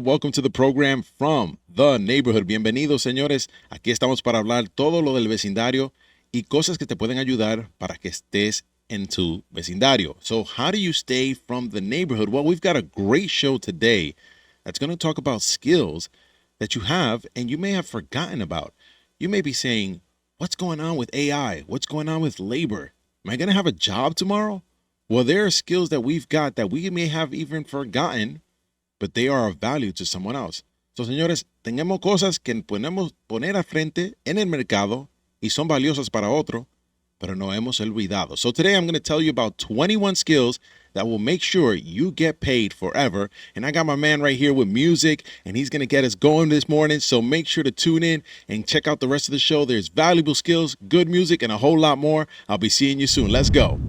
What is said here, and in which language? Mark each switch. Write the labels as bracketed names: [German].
[English] Welcome to the program from the neighborhood. [Spanish] Bienvenidos, señores. Aquí estamos para hablar todo lo del vecindario y cosas que te pueden ayudar para que estés en tu vecindario. [English] So, how do you stay from the neighborhood? Well, we've got a great show today that's going to talk about skills that you have and you may have forgotten about. You may be saying, what's going on with AI? What's going on with labor? Am I going to have a job tomorrow? Well, there are skills that we've got that we may have even forgotten, but they are of value to someone else. [Spanish] So, señores, tenemos cosas que podemos poner al frente en el mercado y son valiosas para otro, pero no hemos olvidado. [English] So today I'm going to tell you about 21 skills that will make sure you get paid forever. And I got my man right here with music, and he's going to get us going this morning. So make sure to tune in and check out the rest of the show. There's valuable skills, good music, and a whole lot more. I'll be seeing you soon. Let's go.